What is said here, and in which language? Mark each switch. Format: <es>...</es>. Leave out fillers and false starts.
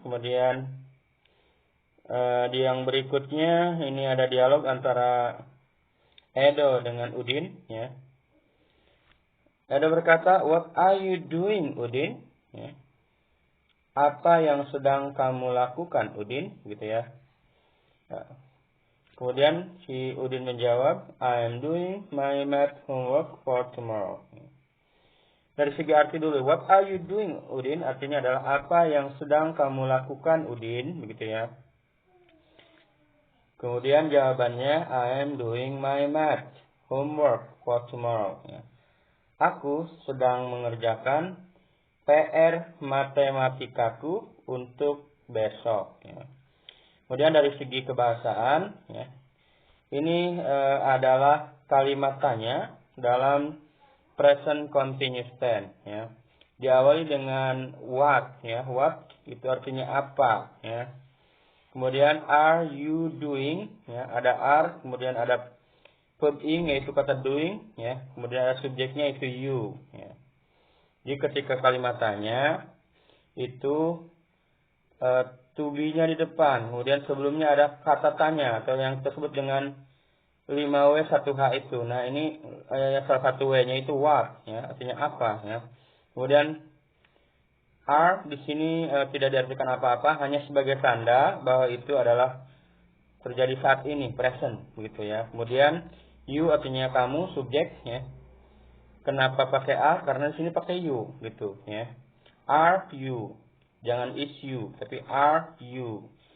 <id>Kemudian di yang berikutnya ini ada dialog antara Edo dengan Udin. Edo berkata,</id> <en>What are you doing, Udin?</en> <id>Apa yang sedang kamu lakukan, Udin? Gitu ya. Kemudian si Udin menjawab,</id> <en>I am doing my math homework for tomorrow.</en> <id>Dari segi arti dulu,</id> <en>what are you doing,</en> <id>Udin? Artinya adalah apa yang sedang kamu lakukan, Udin? Begitu ya. Kemudian jawabannya,</id> <en>I am doing my math homework for tomorrow.</en> <id>Aku sedang mengerjakan PR matematikaku untuk besok. Kemudian dari segi kebahasaan, ini adalah kalimat tanya dalam present continuous tense. Diawali dengan what, what itu artinya apa, Kemudian are you doing, ada are, kemudian ada verb ing yaitu kata doing, kemudian ada subjeknya itu you. Jadi ketika kalimat tanya itu to be-nya di depan, kemudian sebelumnya ada kata tanya atau yang tersebut dengan 5W 1H itu. Nah, ini salah satu W-nya itu what, artinya apa, Kemudian are di sini tidak diartikan apa-apa, hanya sebagai tanda bahwa itu adalah terjadi saat ini, present, begitu ya. Kemudian you artinya kamu, subjek, Kenapa pakai are? Karena di sini pakai you, gitu, Are you, jangan is you, tapi are you.</id>